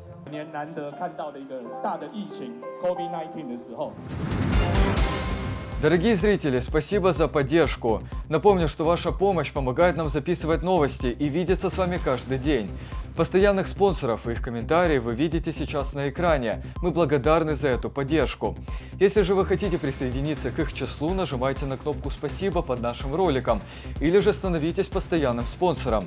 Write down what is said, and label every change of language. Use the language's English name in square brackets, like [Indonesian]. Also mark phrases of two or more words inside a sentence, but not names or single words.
[Chinese] 年难得看到的一个大的疫情 COVID-19 的时候。 [Russian] Дорогие зрители, спасибо за поддержку. Напомню, что ваша помощь помогает нам записывать новости и видеться с вами каждый день. Постоянных спонсоров и их комментарии вы видите сейчас на экране. Мы благодарны за эту поддержку. Если же вы хотите присоединиться к их числу, нажимайте на кнопку «Спасибо» под нашим роликом или же становитесь постоянным спонсором.